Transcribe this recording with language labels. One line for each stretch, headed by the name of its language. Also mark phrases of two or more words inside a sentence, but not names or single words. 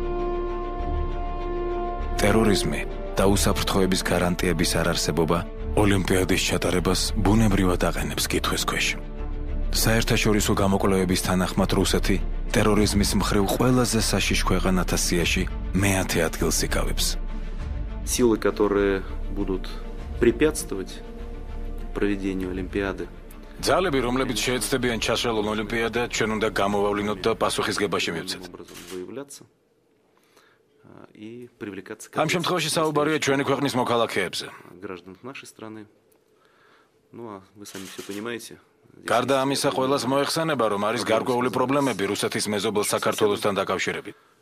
Georgian: ტერორიზმი და უსაფრთხოების გარანტიების არარსებობა ოლიმპიადის ჩატარებას ბუნებრივად აყენებს კითხვის ქვეშ. საერთაშორისო გამოკვლევების თანახმად რუსეთი ტერორიზმის მხრივ ყველაზე საშიშ ქვეყანათა სიაში მე-10 ადგილს იკავებს.
Russian: Силы, которые будут препятствовать проведению Олимпиады.
Georgian: ძალები, რომლებიც შეეცდებიან ჩაშალონ ოლიმპიადა, ჩვენ უნდა გამოვავლინოთ და პასუხისგებაში მივცეთ. ამ შემთხვევაში საუბარია ჩვენი ქვეყნის მოქალაქეებზე. გარდა ამისა, ყველას მოეხსენება, რომ არის გარკვეული პრობლემები რუსეთის მეზობელ საქართველოსთან დაკავშირებით.